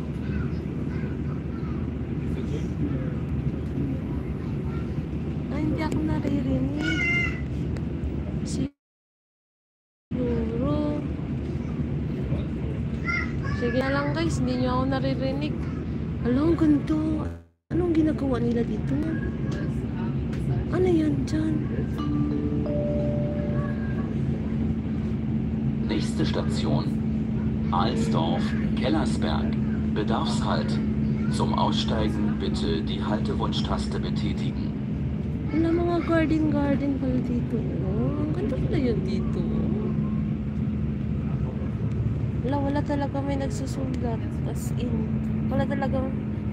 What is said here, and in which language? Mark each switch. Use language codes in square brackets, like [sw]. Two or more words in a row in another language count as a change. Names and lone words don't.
[tl] Ay, hindi ako naririnig. Siguro. Sige na lang guys, hindi nyo ako naririnig. Alam, ganito. Anong ginagawa nila dito? Ano yan dyan? [de] Nächste Station. Alsdorf, Kellersberg. Bedarfshalt. Zum Aussteigen bitte die Haltewunschtaste betätigen. [tl] Wala mga garden pala dito. Oh, ang ganda pala yun dito. Wala talaga may nagsusulat. [en] As in. [tl] Wala talagang